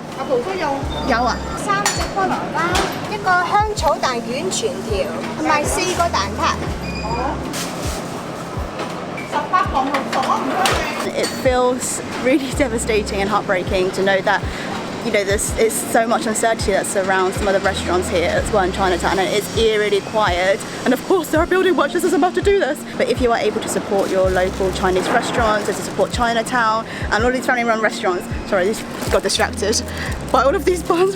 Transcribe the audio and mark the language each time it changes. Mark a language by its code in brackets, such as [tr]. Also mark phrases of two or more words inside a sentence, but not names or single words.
[yue] 合桃酥有啊，3隻菠蘿包，一個香草蛋卷全條，同埋4個蛋撻。 [en] It feels really devastating and heartbreaking to know that, you know, there's so much uncertainty that surrounds some of the restaurants here as well in Chinatown, and it's eerily quiet. And of course there are building watchers as I'm about to do this. But if you are able to support your local Chinese restaurants, and to support Chinatown and all these family-run restaurants, sorry, this got distracted by all of these buns.